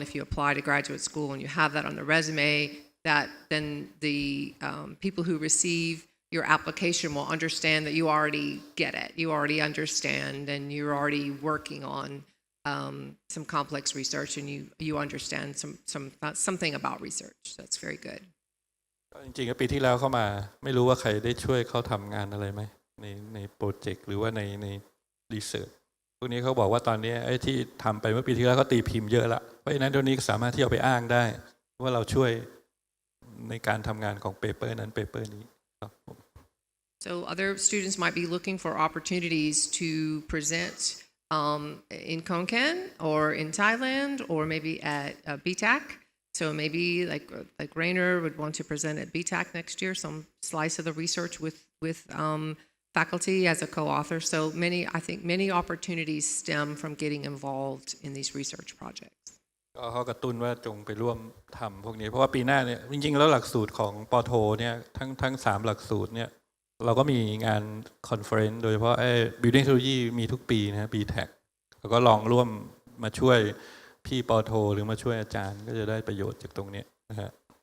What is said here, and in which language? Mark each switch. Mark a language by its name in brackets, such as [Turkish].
[English] And if you apply to graduate school and you have that on the resume, that then the people who receive your application will understand that you already get it, you already understand, and you're already working on some complex research, and you understand something about research. That's very good. [Thai] จริงๆปีที่แล้วเข้ามาไม่รู้ว่าใครได้ช่วยเขาทำงานอะไรไหมในโปรเจกต์หรือว่าในรีเสิร์ชพวกนี้เขาบอกว่าตอนนี้ไอ้ที่ทำไปเมื่อปีที่แล้วเขาตีพิมพ์เยอะละเพราะฉะนั้นตัวนี้สามารถที่เอาไปอ้างได้ว่าเราช่วยในการทำงานของเปเปอร์นั้นเปเปอร์นี้ครับ [English] So other students might be looking for opportunities to present in KhonKaen or in Thailand or maybe at BTAC. So maybe like Rainer would want to present at BTAC next year, some slice of the research with faculty as a co-author. So I think many opportunities stem from getting involved in these research projects. [Thai] เขากระตุ้นว่าจงไปร่วมทำพวกนี้เพราะว่าปีหน้าเนี่ยจริงๆแล้วหลักสูตรของปโทเนี่ยทั้ง3หลักสูตรเนี่ยเราก็มีงานคอนเฟอเรนซ์โดยเฉพาะBuilding Technology มีทุกปีนะ BTAC แล้วก็ลองร่วมมาช่วยพี่ปโทหรือมาช่วยอาจารย์ก็จะได้ประโยชน์จากตรงนี้นะครับ